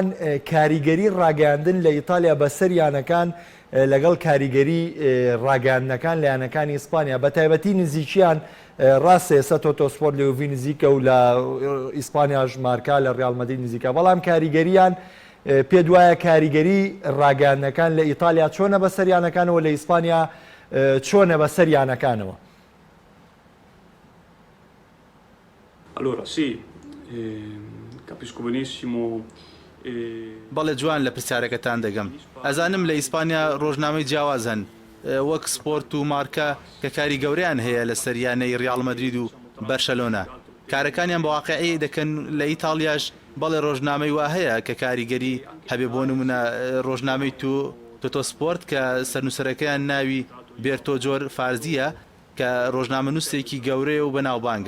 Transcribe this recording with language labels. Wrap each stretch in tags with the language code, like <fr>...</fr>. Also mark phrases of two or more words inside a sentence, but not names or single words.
<ckb>کاریگەری ڕاگەاندن لە ئیتالیا بەسەر یانەکان لەگەڵ کاریگەری ڕاگەاندنەکان لە یانەکانی ئیسپانیا بە تایبەتی نزیکیان ڕاستە ئێستا تۆتۆسپۆرت لە یوڤی نزیکە و لە ئیسپانیاش مارکا لە ڕیال مەدرید نزیکە بەڵام کاریگەریان پێ دوایە کاریگەری ڕاگەاندنەکان لە ئیتالیا چۆنە بەسەر یانەکانەوە لە ئیسپانیا چۆنە بەسەر یانەکانەوە.</ckb> <it>Allora sì, capisco benissimo.</it> <ckb>بەڵێ جوان لە پرسیارەکەتان دەگەم. ئەزانم لە ئیسپانیا ڕۆژنامەی جیاواز هەن وەک سپۆرت و مارکە کە کاری گەورەیان هەیە لە سەریانەی ڕیال مەدرید و بەرشەلۆنا. کارەکانیان بە واقعی دەکەن لە ئیتالیاش بەڵێ ڕۆژنامەی وا هەیە کە کاریگەری هەبێ بۆ نمونە ڕۆژنامەی تۆتۆسپۆرت کە سەرنووسەرەکەیان ناوی بێرتۆ جۆر فارزیە کە ڕۆژنامە نووسێکی گەورەیە و بەناوبانگە.</ckb>